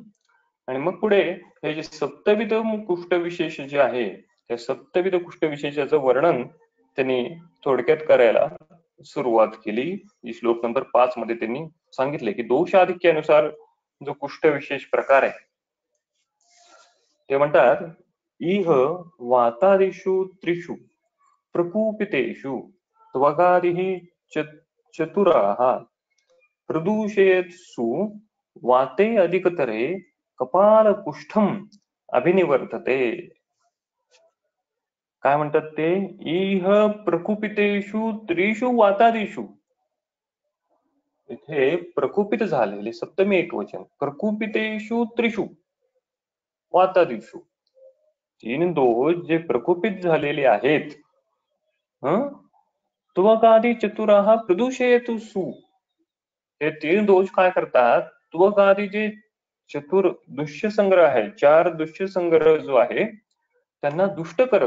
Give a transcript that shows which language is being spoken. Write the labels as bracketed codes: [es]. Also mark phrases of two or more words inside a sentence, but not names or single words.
[mr] आणि मग पुढे हे जे सप्तविध कुष्ठ विशेष जे आहे, त्या सप्तविध कुष्ठ विशेषाचं वर्णन त्यांनी थोडक्यात करायला सुरुवात केली. श्लोक नंबर 5 मध्ये त्यांनी सांगितले की दोषाधिक्यानुसार जो कुष्ठ विशेष प्रकार आहे, ते म्हणतात [sa] इह वातादिषु त्रिषु प्रकूपितेषु त्वगादिः चतुराः प्रदूषयत्सु वाते अधिकतरे कपालकुष्ठम अभिनिवर्तते. [mr] काय म्हणतात ते? [sa] इह प्रकुपितेषु त्रिषु वातादिषु. [mr] इथे प्रकुपित झालेले सप्तमी एकवचन. [sa] प्रकुपितेषु त्रिषु वातादिषु. [mr] तीन दोष जे प्रकुपित झालेले आहेत, [sa] त्वगादी चतुराः प्रदूषयतु सु. [mr] हे तीन दोष काय करतात? त्वगादी जे चतुर दुष्य संग्रह आहे, चार दुष्य संग्रह जो आहे त्यांना दुष्ट करत.